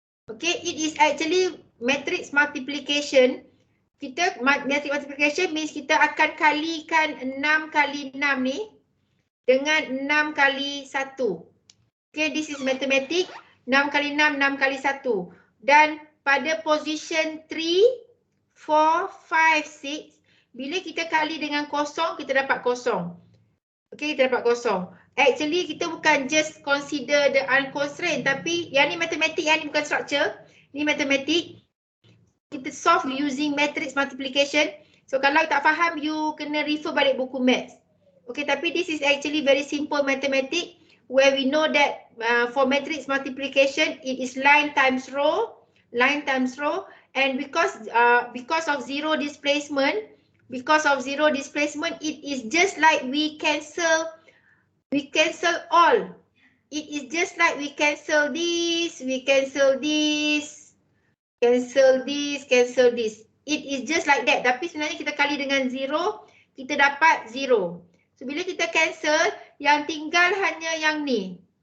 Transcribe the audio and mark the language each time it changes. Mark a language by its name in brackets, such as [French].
[English] Okay, it is actually matrix multiplication. Matrix multiplication means [Malay] kita akan kalikan 6 kali 6 ni dengan 6 kali 1. [English] Okay, this is mathematics. [Malay] 6 kali 6, 6 kali 1. Dan pada position 3, 4, 5, 6, bila kita kali dengan kosong, kita dapat kosong. Okay, kita dapat kosong. Actually, kita bukan [English] just consider the unconstrained, [Malay] tapi yang ni matematik, yang ni bukan structure. Ni matematik. Kita [English] solve using matrix multiplication. So, [Malay] kalau tak faham, you kena refer balik buku maths. [English] Okay, [Malay] tapi [English] this is actually very simple mathematic where we know that for matrix multiplication, it is line times row. Line times row. And because of zero displacement, it is just like we cancel all. It is just like we cancel this, cancel this. It is just like that. [Malay] Tapi sebenarnya kita kali dengan zero, kita dapat zero. So bila kita cancel, yang tinggal hanya yang ni.